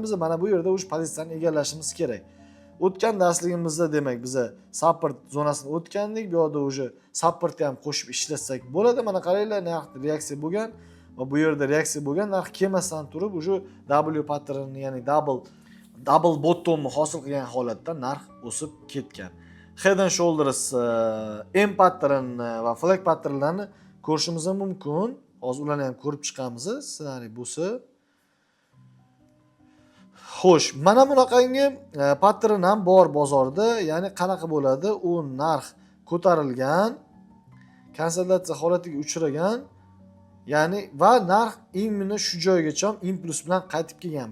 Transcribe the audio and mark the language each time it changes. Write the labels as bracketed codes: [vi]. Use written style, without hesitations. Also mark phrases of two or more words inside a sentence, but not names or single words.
[uz] Biz mana bu yerda o'sha pozitsiyani egallashimiz kerak. O'tgan darsligimizda demak biz support zonasini o'tgandik. Bu yerda o'sha supportni ham qo'shib ishlatsak bo'ladi. Mana qaranglar, narx reaksiya bo'lgan va bu yerda reaksiya bo'lgan, narx kelmasdan turib o'sha W patternni, ya'ni [en] double bottomni [uz] hosil qilgan holatda narx o'sib ketgan. [en] Head and shoulders, [uz] M pattern va flag patternlarni ko'rishimiz mumkin. Hozir ularni ham ko'rib chiqamiz. Ssenariy bo'lsa. Xo'sh, mana bunaqangi pattern ham bor bozorda. Ya'ni qanaqa bo'ladi? U narx ko'tarilgan, konsolidatsiya holatiga uchragan, ya'ni va narx imini shu joygacha impuls bilan qaytib kelgan.